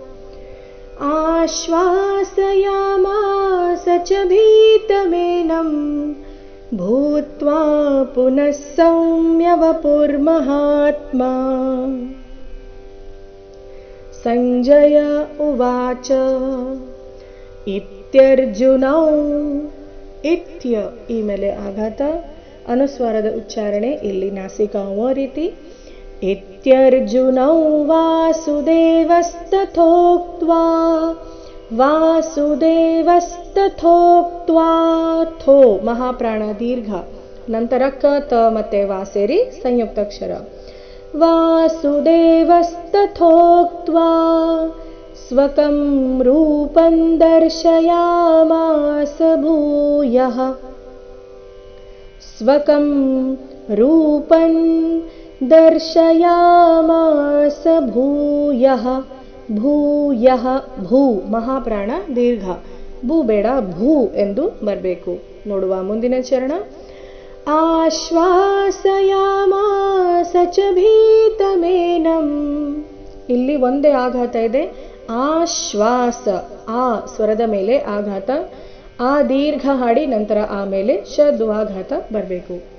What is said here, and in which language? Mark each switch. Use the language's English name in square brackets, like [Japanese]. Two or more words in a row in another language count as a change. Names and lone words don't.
[Sanskrit] आश्वासयामास च भीतमेनं भूत्वा पुनः सौम्य वपुर्महात्मा। संजय उवाच इत्यर्जुनौ इत्य [Kannada] ಈ ಮೇಲೆ ಆಘಾತ ಅನುಸ್ವಾರದ ಉಚ್ಚಾರಣೆ ಇಲ್ಲಿ ನಾಸಿಕಾ ರೀತಿ इत्यर्जुनौ वासुदेवस्तथोक्त्वा ಥೋ ಮಹಾಪ್ರಾಣ ದೀರ್ಘ ನಂತರ ಕ ತ ಮತ್ತೆ ವಾ ಸೇರಿ ಸಂಯುಕ್ತಾಕ್ಷರ [Sanskrit] वासुदेवस्तथोक्त्वा स्वकं रूपं दर्शयामास भूयः स्वकं रूपं दर्शयामास भूयः भूयः [Kannada] ಭೂ ಮಹಾಪ್ರಾಣ ದೀರ್ಘ ಭೂ ಬೇಡ ಭೂ ಎಂದು ಬರಬೇಕು. ನೋಡುವ ಮುಂದಿನ ಚರಣ [Sanskrit] ಆಶ್ವಾಸಯಾಮಾಸ ಚ ಭೀತಮೇನಂ [Kannada] ಇಲ್ಲಿ ಒಂದೇ ಆಘಾತ ಇದೆ. ಆಶ್ವಾಸ ಆ ಸ್ವರದ ಮೇಲೆ ಆಘಾತ, ಆ ದೀರ್ಘ ಹಾಡಿ ನಂತರ ಆಮೇಲೆ ಷದ್ವಾಘಾತ ಬರಬೇಕು.